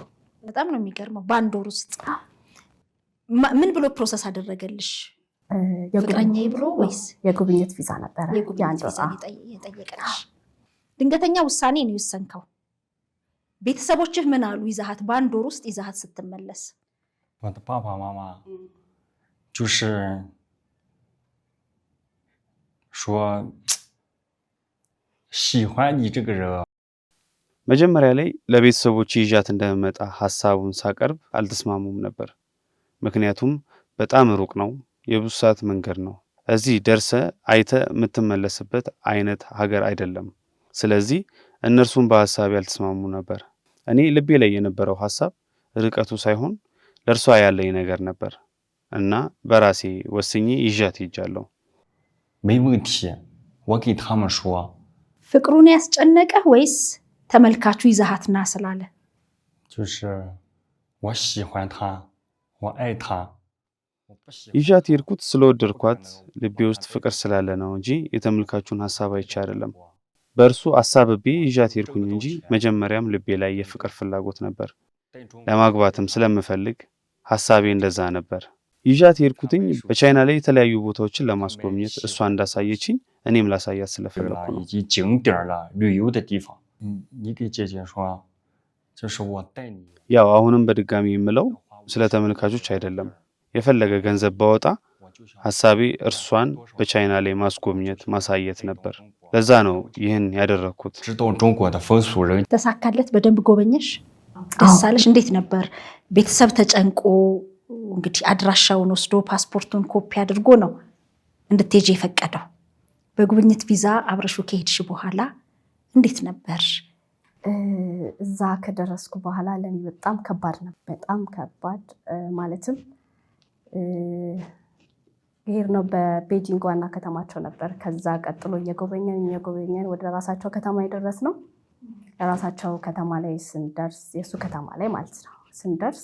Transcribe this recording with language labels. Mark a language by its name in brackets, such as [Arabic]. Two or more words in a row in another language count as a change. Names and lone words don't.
[Amharic] በጣም ነው የሚገርመው። በአንድ ወር ውስጥ ምን ብሎ ፕሮሰስ አደረገልሽ? ፍቅረኛዬ ብሎ ወይስ የጉብኝት ቪዛ ነበረ? የጉብኝት ቪዛ የጠየቀልሽ? ድንገተኛ ውሳኔ ነው የወሰንከው? ቤተሰቦችህ ምን አሉ? ይዛሃት በአንድ ወር ውስጥ ይዛሃት ስትመለስ [Chinese] 我的爸爸妈妈就是说喜欢你这个人。 [Amharic] መጀመሪያ ላይ ለቤተሰቦች ይዣት እንደመጣ ሐሳቡን ሳቀርብ አልተስማሙም ነበር። ምክንያቱም በጣም ሩቅ ነው፣ የብዙ ሰዓት መንገድ ነው። እዚህ ደርሰ አይተ የምትመለስበት አይነት ሀገር አይደለም። ስለዚህ እነርሱም በሐሳቤ ያልተስማሙ ነበር። እኔ ልቤ ላይ የነበረው ሐሳብ ርቀቱ ሳይሆን ለእርሷ ያለኝ ነገር ነበር እና በራሴ ወስኜ ይዣት ሄጃለሁ። [Chinese] 没问题，我给他们说， [Amharic] ፍቅሩን ያስጨነቀህ ወይስ ተመልካቹ ይዛሃት ና ስላለ? [Chinese] 就是我喜欢他，我爱他，我不喜欢。 [Amharic] ይዣት የሄድኩት ስለወደድኳት ልቤ ውስጥ ፍቅር ስላለ ነው እንጂ የተመልካቹን ሐሳብ አይቼ አይደለም። በእርሱ አሳብቤ ይዣት ሄድኩኝ እንጂ መጀመሪያም ልቤ ላይ የፍቅር ፍላጎት ነበር። ለማግባትም ስለምፈልግ ሐሳቤ እንደዛ ነበር። ይዣት ሄድኩትኝ በቻይና ላይ የተለያዩ ቦታዎችን ለማስጎብኘት እሷ እንዳሳየችኝ እኔም ላሳያት ስለፈለኩ ነው። [Chinese] 以及景点了旅游的地方。你给姐姐说，就是我带你。 [Amharic] ያው አሁንም በድጋሚ የምለው ስለ ተመልካቾች አይደለም። የፈለገ ገንዘብ ባወጣ ሐሳቤ እርሷን በቻይና ላይ ማስጎብኘት ማሳየት ነበር። ለዛ ነው ይህን ያደረኩት። [Chinese] 知道中国的风俗人 [Amharic] ተሳካለት? በደንብ ጎበኘሽ? ደስ አለሽ? እንዴት ነበር? ቤተሰብ ተጨንቆ እንግዲህ አድራሻውን ወስዶ ፓስፖርቱን ኮፒ አድርጎ ነው እንድትሄጂ የፈቀደው። በጉብኝት ቪዛ አብረሹ ከሄድሽ በኋላ እንዴት ነበር? እዛ ከደረስኩ በኋላ ለኔ በጣም ከባድ ነበር። በጣም ከባድ ማለትም ነው በቤጂንግ ዋና ከተማቸው ነበር። ከዛ ቀጥሎ እየጎበኘን ወደ ራሳቸው ከተማ የደረስ ነው። ራሳቸው ከተማ ላይ ስንደርስ የሱ ከተማ ላይ ማለት ነው ስንደርስ